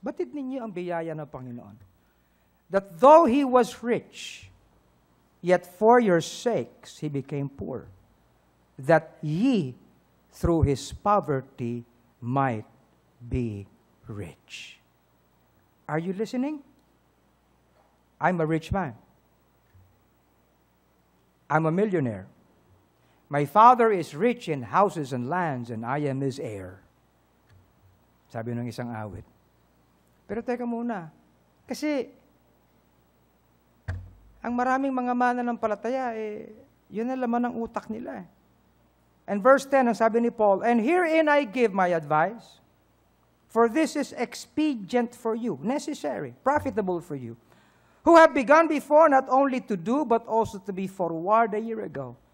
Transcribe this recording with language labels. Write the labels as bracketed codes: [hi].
[tl] Batid ninyo ang biyaya ng Panginoon. [en] That though He was rich, yet for your sakes He became poor, that ye through His poverty might be rich. Are you listening? I'm a rich man. I'm a millionaire. My father is rich in houses and lands, and I am his heir. [tl] Sabi ng isang awit. Pero teka muna, kasi ang maraming mga mananampalataya, yun ang laman ng utak nila. [en] And verse 10, [tl] ang sabi ni Paul, [en] and herein I give my advice, for this is expedient for you, necessary, profitable for you, who have begun before not only to do, but also to be forward a year ago.